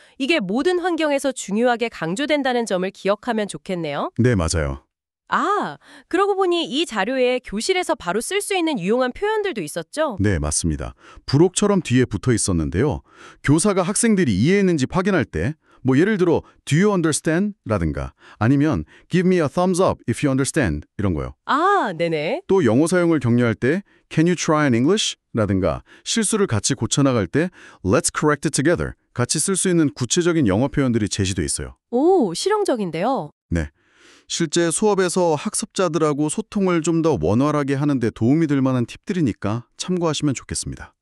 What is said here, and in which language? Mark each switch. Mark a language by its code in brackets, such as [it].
[ko] 이게 모든 환경에서 중요하게 강조된다는 점을 기억하면 좋겠네요. 네, 맞아요. 아, 그러고 보니 이 자료에 교실에서 바로 쓸 수 있는 유용한 표현들도 있었죠? 네, 맞습니다. 부록처럼 뒤에 붙어 있었는데요. 교사가 학생들이 이해했는지 확인할 때 예를 들어 [en] Do you understand? [ko] 라든가 아니면 [en] Give me a thumbs up if you understand [ko] 이런 거요. 아, 네네. 또 영어 사용을 격려할 때 [en] Can you try in English? [ko] 라든가 실수를 같이 고쳐나갈 때 [en] Let's correct it together [ko] 같이 쓸 수 있는 구체적인 영어 표현들이 제시돼 있어요. 오, 실용적인데요. 네. 실제 수업에서 학습자들하고 소통을 좀 더 원활하게 하는 데 도움이 될 만한 팁들이니까 참고하시면 좋겠습니다.